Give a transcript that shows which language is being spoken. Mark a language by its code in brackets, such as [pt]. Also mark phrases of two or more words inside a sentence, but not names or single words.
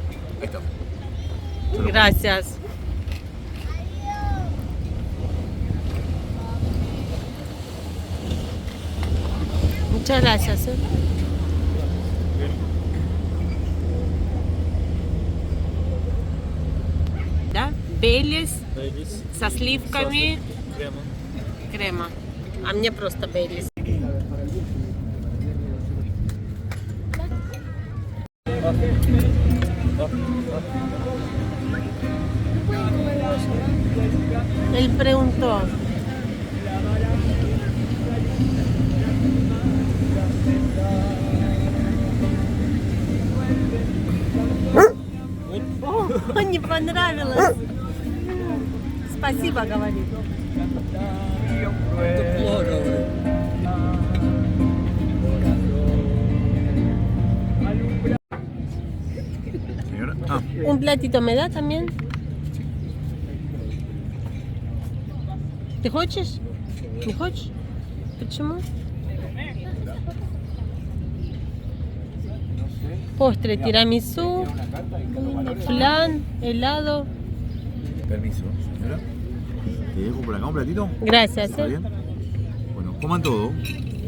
[es] Ahí está. Gracias. Muchas gracias. [ru] Да? Бейлис Бейлис. со сливками, Крема. крема. А мне просто Бейлис. [es] Él preguntó. [ru] О, не понравилось. Спасибо, говорит. Это плохо, говорю. [es] Señora. Ah, ¿Un platito me da también? [ru] ¿Ты хочешь? Не хочешь? Почему? [es] Postre, tiramisú, flan, helado. permiso, señora. ¿Te dejo por acá un platito? Gracias, ¿Está bien? Bueno, coman todo.